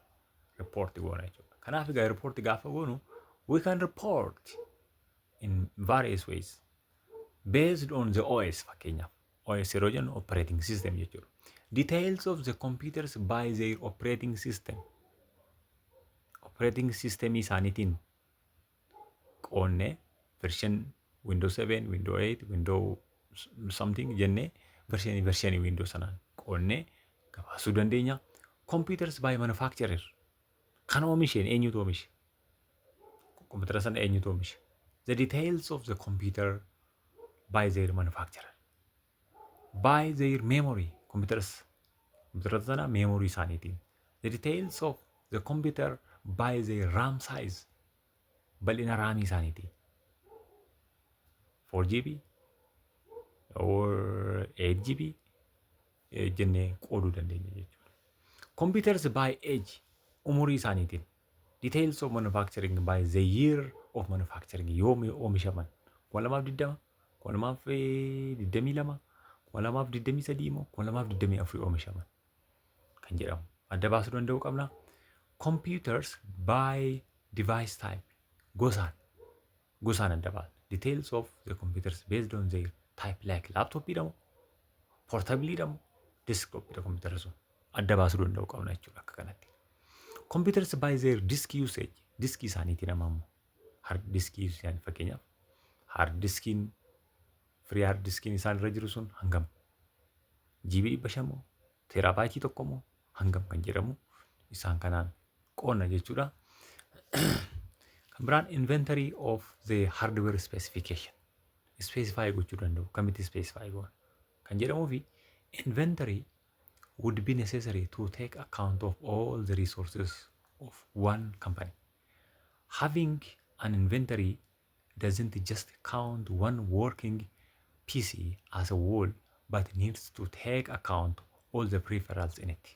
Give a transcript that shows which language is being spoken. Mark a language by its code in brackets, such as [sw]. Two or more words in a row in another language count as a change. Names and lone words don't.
[om] Kanaaf egaa report gaafa goonu [en] we can report in various ways based on the OS. [om] Fakkeenyaaf OS yeroo jennu [en] operating system [om] jechuudha. [en] Details of the computers by their operating system. Operating system [om] isaaniitiin qoonnee version Windows 7, Windows 8, Windows something jennee versionii Windows sanaan qoonnee gabaasuu dandeenya. [en] Computers by manufacturer, [om] kan oomisheen eenyutu oomishe? Kompiitara sana eenyutu oomisha? [en] The details of the computer by their manufacturer. By their memory. [om] Kompiitara sana memory isaaniitiin. [en] The details of the computer by their RAM size. [om] Bal'ina raamii isaaniitiin. 4GB or 8GB jennee qooduu dandeenya jechuudha. [en] Computers by age. [om] Umurii isaaniitiin. [en] Details of manufacturing by the year of manufacturing. [om] Yoom oomishaman. 2020, 2022, 2023 moo 2024 oomishaman kan jedhamu adda baasuu danda'uu qabna. [en] Computers by device type. [om] Gosaan adda baasna. [en] Details of the computers based on their type like [om] laptop jedhamu, portable jedhamu, desktop jedha computer sun adda baasuu danda'uu qabna jechuudha akka kanatti. [en] Computers by their disk usage. [om] Disk isaaniitiin ammoo [en] hard disk [om] isaanii fakkeenyaaf hard diskiin free hard diskiin isaan irra jiru sun hangam? GB 500 moo teeraabaayitii tokko moo hangam kan jedhamu isaan kanaan qoonna jechuudha. Kan biraan [en] inventory of the hardware specification. [om] Specify gochuu danda'u kamitti specify goona kan jedhamuu fi [en] inventory would be necessary to take account of all the resources of one company. Having an inventory doesn't just count one working PC as a whole, but needs to take account all the peripherals in it.